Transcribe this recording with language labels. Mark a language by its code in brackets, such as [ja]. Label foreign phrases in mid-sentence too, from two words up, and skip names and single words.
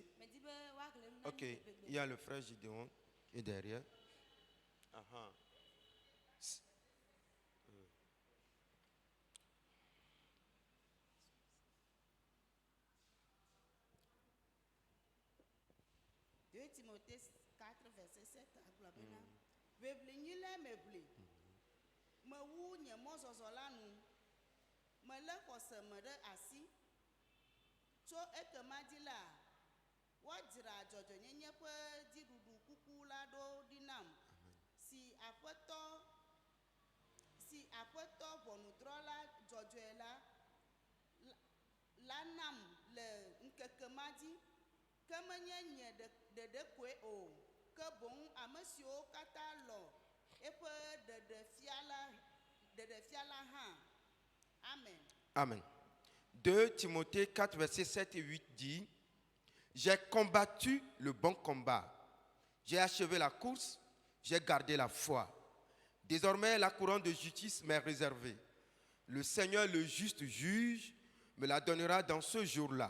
[fr] Ok, il y a le frère Gideon et derrière. Aha. Timothée 4, verset 7. [ee] Vevlinyile mevli. Me wu nye mozozolanu. Me le xɔse me ɖe asi. Tso ekema dzi la, wodzra dzɔdzɔnyenye ƒe dziɖuɖu kuku la ɖo ɖi nam. Si aƒetɔ ʋɔnudrɔ̃la dzɔdzɔe la nam le ŋkeke ma dzi. Ke menye nye ɖeɖe koe o, ke boŋ ame siwo katã lɔ eƒe ɖeɖefiala hã. Amen. Amen. [fr] 2 Timothée 4 verset 7 et 8 dit: J'ai combattu le bon combat. J'ai achevé la course, j'ai gardé la foi. Désormais, la couronne de justice m'est réservée. Le Seigneur, le juste juge, me la donnera dans ce jour-là.